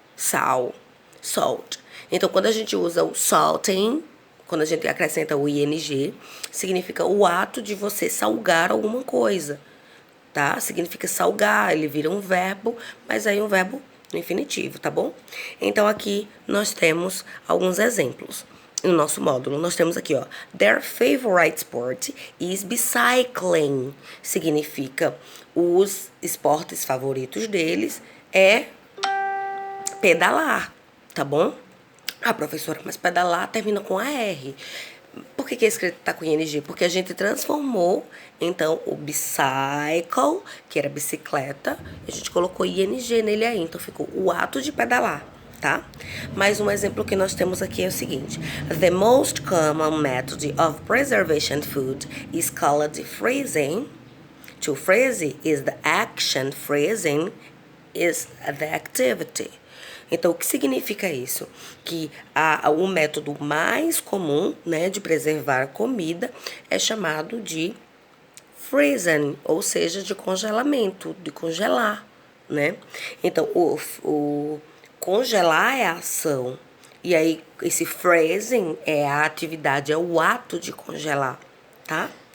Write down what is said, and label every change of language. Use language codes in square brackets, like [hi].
[pt] Sal, salt. Então, quando a gente usa o salting, quando a gente acrescenta o ing, significa o ato de você salgar alguma coisa, tá? Significa salgar, ele vira um verbo, mas aí um verbo no infinitivo, tá bom? Então, aqui nós temos alguns exemplos. No nosso módulo, nós temos aqui, ó. [en] Their favorite sport is bicycling. [pt] Significa os esportes favoritos deles é pedalar, tá bom? Ah, professora, mas pedalar termina com AR. Por que é escrito tá com ING? Porque a gente transformou, então, o bicycle, que era bicicleta, a gente colocou ING nele aí, então ficou o ato de pedalar, tá? [en] Mais um exemplo que nós temos aqui é o seguinte: The most common method of preservation food is called freezing. To freeze is the action, freezing is the activity. [pt] Então, o que significa isso? Que o método mais comum, né, de preservar a comida é chamado de freezing, ou seja, de congelamento, de congelar, né? Então, o congelar é a ação, e aí esse freezing é a atividade, é o ato de congelar, tá?